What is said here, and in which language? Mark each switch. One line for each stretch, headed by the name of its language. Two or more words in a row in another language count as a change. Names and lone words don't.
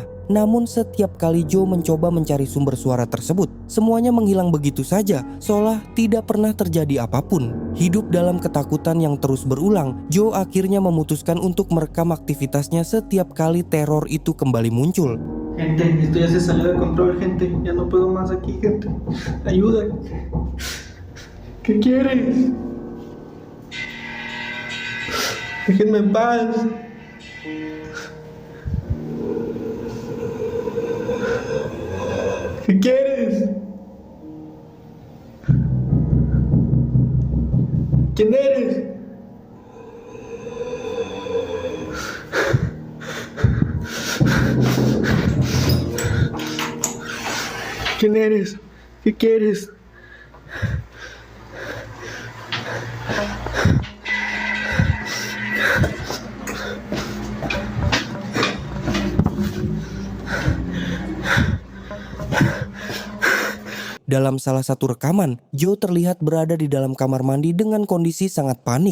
Indonesian: Namun setiap kali Joe mencoba mencari sumber suara tersebut, semuanya menghilang begitu saja, seolah tidak pernah terjadi apapun. Hidup dalam ketakutan yang terus berulang, Joe akhirnya memutuskan untuk merekam aktivitasnya setiap kali teror itu kembali muncul.
Spanish: Gente, esto ya se salió de control, gente. Ya no puedo más aquí, gente. Ayuda. ¿Qué quieres? Déjenme en paz. ¿Qué quieres? ¿Quién eres? ¿Quién eres? ¿Qué quieres?
Indonesian: Dalam salah satu rekaman, Joe terlihat berada di dalam kamar mandi dengan kondisi sangat panik.